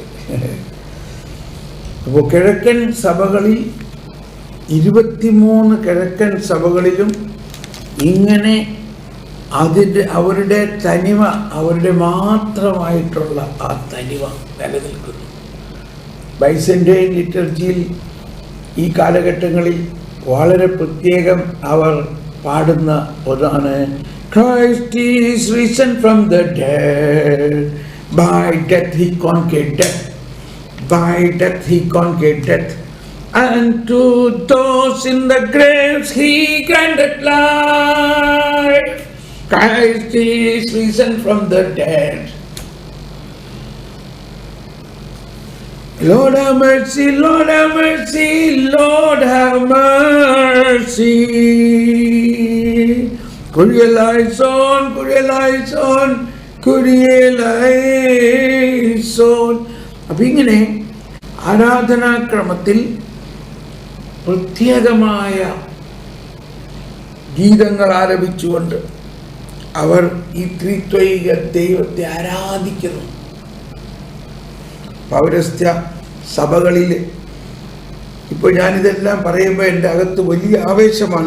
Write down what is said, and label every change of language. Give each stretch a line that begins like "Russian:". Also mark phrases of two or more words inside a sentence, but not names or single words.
Malayalam: അപ്പോൾ കിഴക്കൻ സഭകളിൽ 23 കിഴക്കൻ സഭകളിലും ഇങ്ങനെ അവരുടെ തനിമ, അവരുടെ മാത്രമായിട്ടുള്ള ആ തനിമ നിലനിൽക്കുന്നു. ബൈസന്റൈൻ ലിറ്റർജിയിൽ ഈ കാലഘട്ടങ്ങളിൽ വളരെ പ്രത്യേകം അവർ പാടുന്ന ഒന്നാണ്
English: Christ is risen from the dead, by death he conquered death, by death he conquered death, and to those in the graves he granted life. Christ is risen from the dead. Lord have mercy, Lord have mercy, Lord have mercy.
Greek: Κύριε ἐλέησον, Κύριε ἐλέησον, Κύριε ἐλέησον.
Malayalam: അപ്പം ഇങ്ങനെ ആരാധനാക്രമത്തിൽ പ്രത്യേകമായ ഗീതങ്ങൾ ആലപിച്ചുകൊണ്ട് അവർ ഈ ത്രിത്വൈക ദൈവത്തെ ആരാധിക്കുന്നു. പൗരസ്ത്യ സഭകളിൽ ഇപ്പോൾ ഞാനിതെല്ലാം പറയുമ്പോൾ എൻ്റെ അകത്ത് വലിയ ആവേശമാണ്.